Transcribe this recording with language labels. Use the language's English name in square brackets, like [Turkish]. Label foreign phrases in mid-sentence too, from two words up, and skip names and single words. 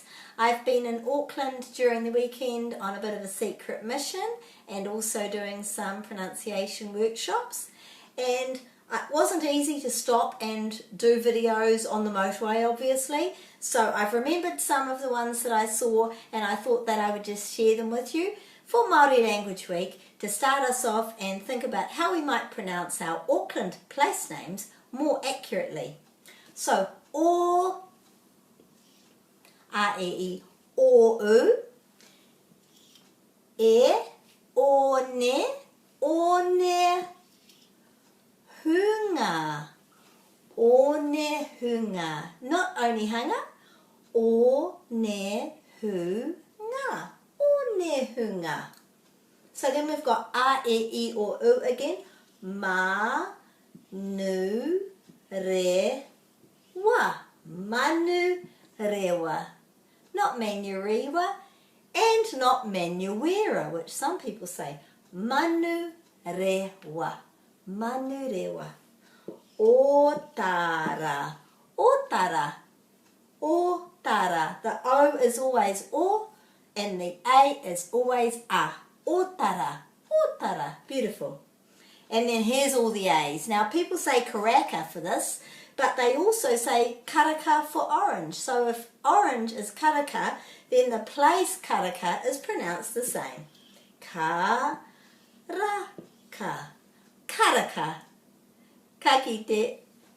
[English] I've been in Auckland during the weekend on a bit of a secret mission and also doing some pronunciation workshops, and it wasn't easy to stop and do videos on the motorway obviously, so I've remembered some of the ones that I saw and I thought that I would just share them with you for Māori Language Week to start us off and think about how we might pronounce our Auckland place names more accurately. So, [Māori] o, a, e, I, o, u, o, ne, hunga, [English] not only [Māori] hanga, o, ne, hunga, hunga. [English] So then we've got a, [Māori] e, I, o, u again, ma, nu, re, wa, manu, rewa. [English] Not manurewa and not manuera, which some people say. Manu, rewa, manu, rewa. Otara, otara, otara. The O is always o and the A is always a. Otara, otara. Beautiful. And then here's all the A's. Now people say karaka for this, but they also say karaka for orange. So if orange is karaka, then the place karaka is pronounced the same. Karaka, karaka. [Māori] Ka kite